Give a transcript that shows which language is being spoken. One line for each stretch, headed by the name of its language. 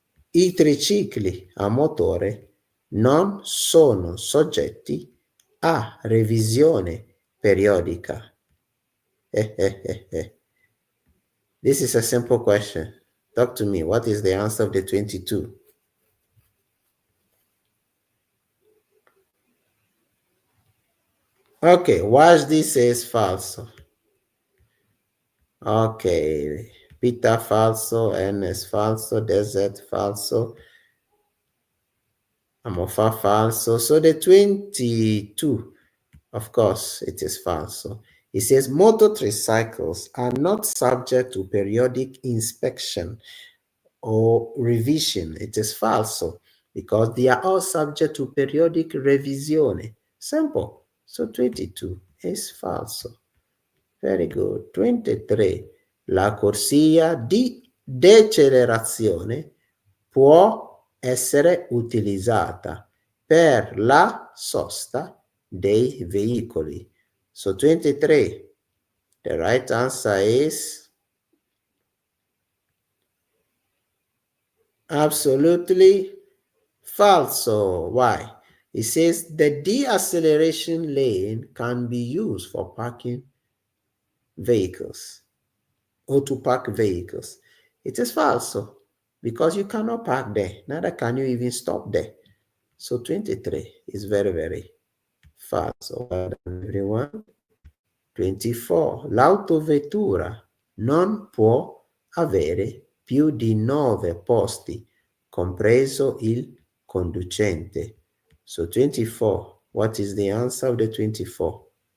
Italian: I tricicli a motore non sono soggetti a revisione periodica.
English: This is a simple question. Talk to me. What is the answer of the 22? Okay, watch this says falso. Okay, Peter falso, Ernest falso, Desert falso, Amofa falso. So the 22, of course, it is falso. It says motor tricycles are not subject to periodic inspection or revision. It is falso because they are all subject to periodic revisione. Simple. So 22 is falso. Very good. 23.
Italian: La corsia di decelerazione può essere utilizzata per la sosta dei veicoli.
English: So 23. The right answer is absolutely falso. Why? It says the deceleration lane can be used for parking vehicles or to park vehicles. It is falso because you cannot park there, neither can you even stop there. So 23 is very, very falso. Well done, everyone. 24.
Italian: L'autovettura non può avere più di 9 posti, compreso il conducente.
English: So 24. What is the answer of the 24?